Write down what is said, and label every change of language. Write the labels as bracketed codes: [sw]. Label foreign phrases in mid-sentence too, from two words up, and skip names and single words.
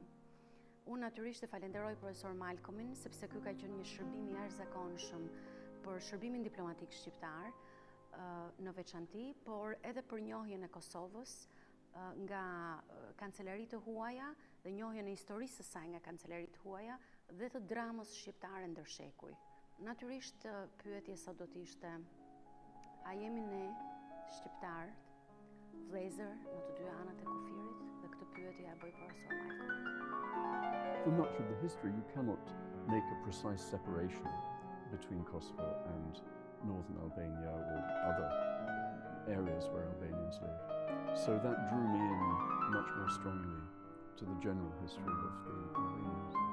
[sq] Unë natyrisht e falenderoj profesor Malcolmin sepse ky ka qenë një shërbim i jashtëzakonshëm për shërbimin diplomatik shqiptar në veçanti, por edhe për njohjen e Kosovës nga kancelaritë huaja dhe njohjen e historisë së saj nga kancelaritë huaja dhe të dramës shqiptare ndërshekuj. Natyrisht pyetja sa do të ishte, a jemi ne shqiptar vëllezër në të dy anët e kufirit, dhe këtë pyetje ja bëj profesor Malcolm. [en] For much of the history, you cannot make a precise separation between Kosovo and northern Albania or other areas where Albanians lived. So that drew me in much more strongly to the general history of the Albanians.